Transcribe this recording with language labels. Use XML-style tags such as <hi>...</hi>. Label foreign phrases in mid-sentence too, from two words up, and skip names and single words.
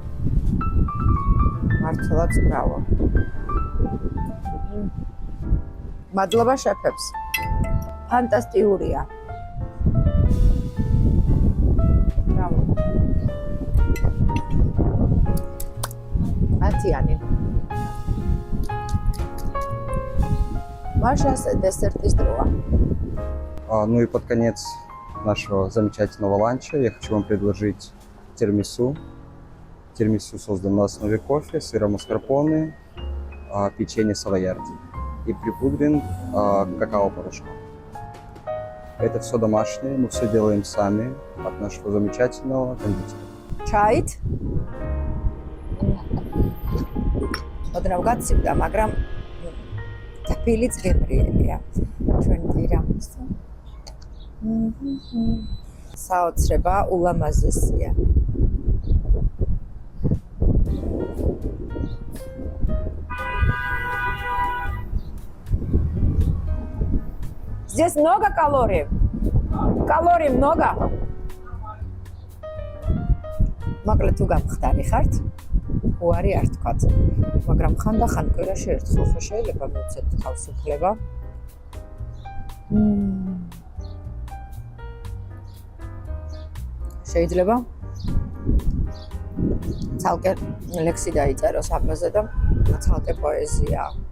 <ka>მართლაც ბრავო. მადლობა შეფებს. ფანტასტიკურია. ბრავო. ათიანი. Машас десертის დროა.</ka> <ru>Ну и под конец нашего замечательного ланча я хочу вам предложить тирамису. Тирамису создан на основе кофе, сыра маскарпоне, печенье савоярди и припудрен какао-порошком. Это все домашнее, мы все делаем сами от нашего замечательного кондитера. Чайт?</ru> <ka>ოდნავ გაცივდა, მაგრამ დაფილიც გემრიელია. ჩვენ ტირამისუ. საოცრება ულამაზესია.</ka> <ru>Здесь много калорий. Калорий много.</ru> <ka>Მაგრამ თუ გამხდარი ხართ, უარი არ თქვათ. მაგრამ ხანდახან კვირაში ერთხელ ხო შეიძლება მივცეთ თავისუფლება. შეიძლება ცალკე ლექსი დაიწეროს ამაზე და ცალკე პოეზია.</ka>